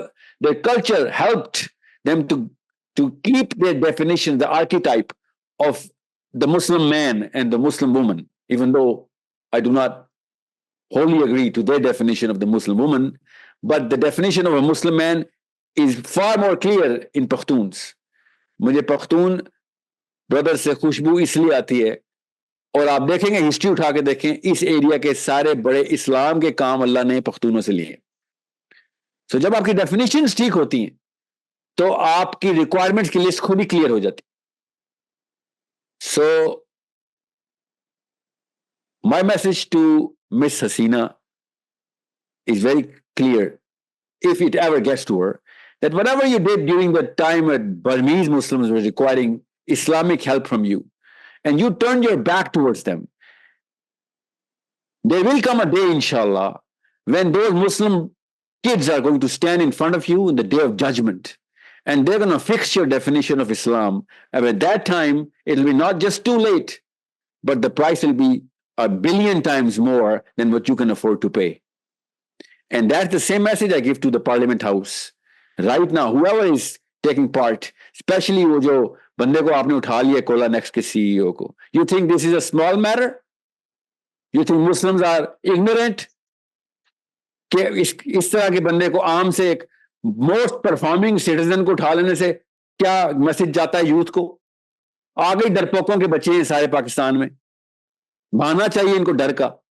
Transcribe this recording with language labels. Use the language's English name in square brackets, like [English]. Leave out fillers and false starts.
[English] Well, their culture helped them to keep their definition, the archetype of the Muslim man and the Muslim woman, even though I do not wholly agree to their definition of the Muslim woman, but the definition of a Muslim man is far more clear in Pakhtuns. [Hindi] मुझे Pakhtun brother से खुशबू इसलिए आती है, और आप देखेंगे history उठा के देखें, इस एरिया के सारे बड़े इस्लाम के काम अल्लाह ने पख्तूनों से लिए. सो जब आपकी डेफिनेशंस ठीक होती हैं तो आपकी रिक्वायरमेंट्स की लिस्ट खुद ही क्लियर हो जाती. [English] So my message to Miss Hasina is very clear, if it ever gets to her, that whatever you did during the time when Burmese Muslims were requiring Islamic help from you, and you turned your back towards them, there will come a day, inshallah, when those Muslim kids are going to stand in front of you in the day of judgment, and they're going to fix your definition of Islam. And at that time, it'll be not just too late, but the price will be 1 billion times more than what you can afford to pay. And that's the same message I give to the Parliament House. Right now, whoever is taking part, especially [Hindi] wo jo bande ko aapne utha liya Kola Next ke CEO ko, [English] you think this is a small matter? You think Muslims are ignorant? [Hindi] कि इस तरह के बंदे को आम से एक most performing citizen को उठा लेने से क्या मैसेज जाता है यूथ को? आ गई डरपोकों के बच्चे हैं सारे पाकिस्तान में, भागना चाहिए इनको डर का.